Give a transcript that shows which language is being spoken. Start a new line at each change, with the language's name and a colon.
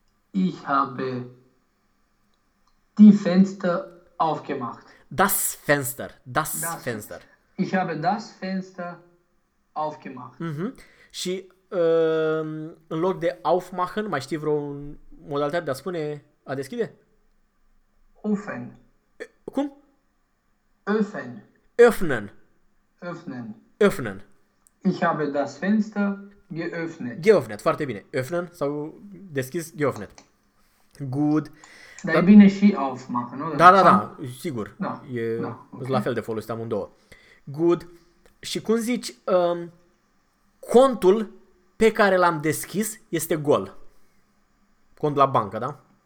German: Ich habe die Fenster aufgemacht. Das Fenster. Ich habe das Fenster aufgemacht.
Romanian: Și în loc de aufmachen, mai știi vreo modalitate de a spune a deschide?
German: Öffnen.
Romanian: Cum?
German: Öffnen. Öffnen. Ich habe das Fenster geöffnet.
Romanian: Geöffnet, foarte bine. Öffnen sau deschis, geöffnet.
English: Good.
Romanian: Dar e bine și aufmachen, nu? Da, sigur. Da.
English: Okay.
Romanian: La fel de folosit amândouă. Good. Și cum zici, contul pe care l-am deschis este gol. Cont la bancă, da?